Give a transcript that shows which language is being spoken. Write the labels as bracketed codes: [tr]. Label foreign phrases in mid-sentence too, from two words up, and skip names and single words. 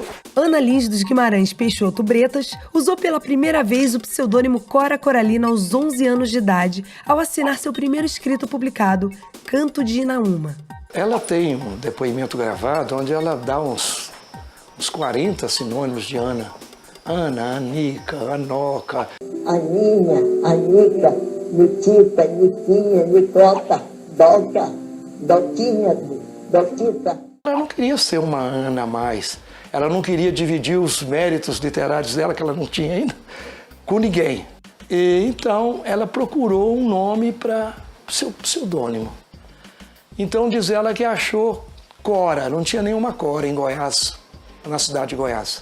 [pt] Ana Lins dos Guimarães Peixoto Bretas usou pela primeira vez o pseudônimo Cora Coralina aos 11 anos de idade, ao assinar seu primeiro escrito publicado, Canto de Inaúma. Ela tem um depoimento gravado onde ela dá uns 40 sinônimos de Ana. Ana, Anica, Anoca. Aninha, Anica, Nitita, Nitinha, Nicota, Doca, Doquinha, Doquita. Ela não queria ser uma Ana a mais. Ela não queria dividir os méritos literários dela, que ela não tinha ainda, com ninguém. E então ela procurou um nome para seu pseudônimo. Então diz ela que achou Cora, não tinha nenhuma Cora em Goiás, na cidade de Goiás.